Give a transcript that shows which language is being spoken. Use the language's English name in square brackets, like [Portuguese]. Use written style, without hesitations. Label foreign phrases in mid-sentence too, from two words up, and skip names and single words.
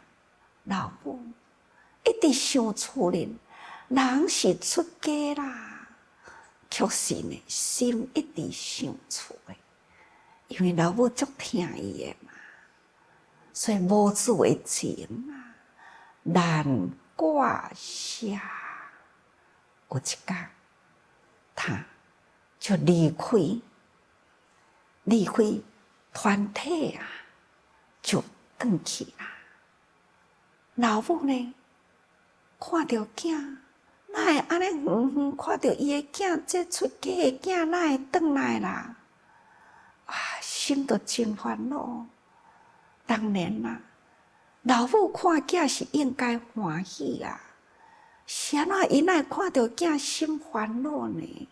[Min Nan Chinese] 老母一直想厝里，人是出家啦，却是呢心一直想厝的，因为老母足疼伊的嘛，所以无自为情啊，难挂下。有一天，他就离开团体啊，就转去啦。老母呢，看到囝，哪会安尼远远看到伊的囝，这出家的囝哪会转来啦？啊，心都真烦恼。当然啦，老母看囝是应该欢喜啊，是安怎伊哪会看到囝心烦恼呢？